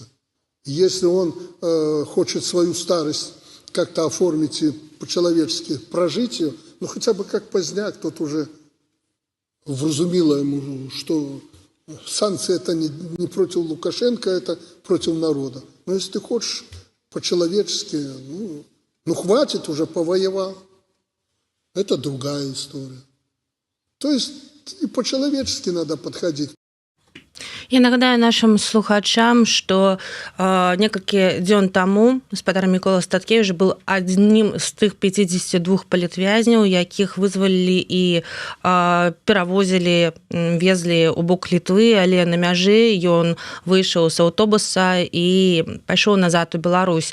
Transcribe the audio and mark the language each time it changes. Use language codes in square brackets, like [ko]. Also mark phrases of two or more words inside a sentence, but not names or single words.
[ru] Если он хочет свою старость как-то оформить и по-человечески прожить ее, ну хотя бы как Поздняк, тот уже вразумило ему, что санкции это не против Лукашенко, это против народа. Но если ты хочешь по-человечески, ну хватит, уже повоевал. Это другая история. То есть и по-человечески надо подходить. [be] Я нагадаю нашим слухачам, што некалькі дзён таму спадар Мікола Статкевіч быў адным з тых 52 палітвязняў, якіх вызвалілі і перавозілі, везлі ў бок Літвы, але на мяжы ён выйшаў з аўтобуса і пайшоў назад у Беларусь.